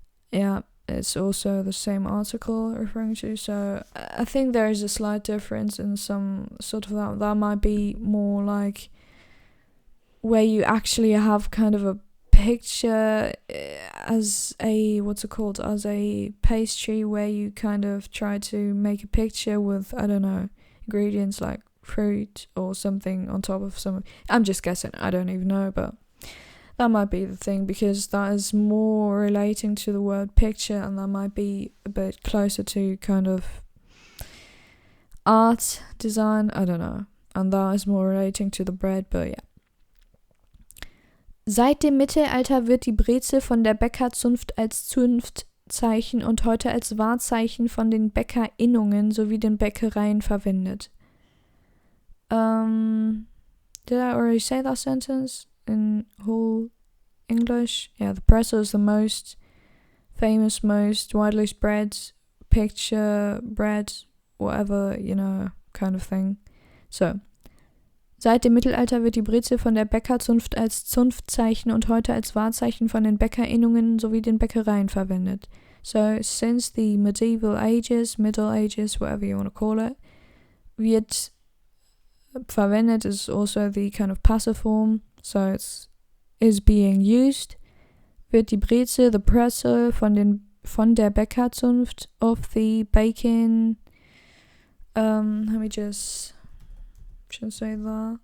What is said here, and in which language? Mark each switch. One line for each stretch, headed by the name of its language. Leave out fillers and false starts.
English: Yeah, it's also the same article referring to, so I think there is a slight difference in some sort of that might be more like where you actually have kind of a picture as a, as a pastry, where you kind of try to make a picture with, I don't know, ingredients like fruit or something on top of some, I'm just guessing, I don't even know, but That might be the thing, because that is more relating to the word picture, and that might be a bit closer to kind of art, design, I don't know. And that is more relating to the bread, but yeah.
German: Seit dem Mittelalter wird die Brezel von der Bäckerzunft als Zunftzeichen und heute als Wahrzeichen von den Bäckerinnungen sowie den Bäckereien verwendet.
English: Did I already say that sentence in whole English? Yeah, the Brezel is the most famous, most widely spread picture, bread, whatever, kind of thing.
German: So, seit dem Mittelalter wird die Brezel von der Bäckerzunft als Zunftzeichen und heute als Wahrzeichen von den Bäckerinnungen sowie den Bäckereien verwendet.
English: So, since the medieval ages, Middle Ages, whatever you want to call it,
German: wird verwendet
English: is also the kind of passive form, so it's is being used.
German: Wird die Brezel,
English: the Brezel,
German: von der Bäckerzunft
English: of the baking, let me just say that.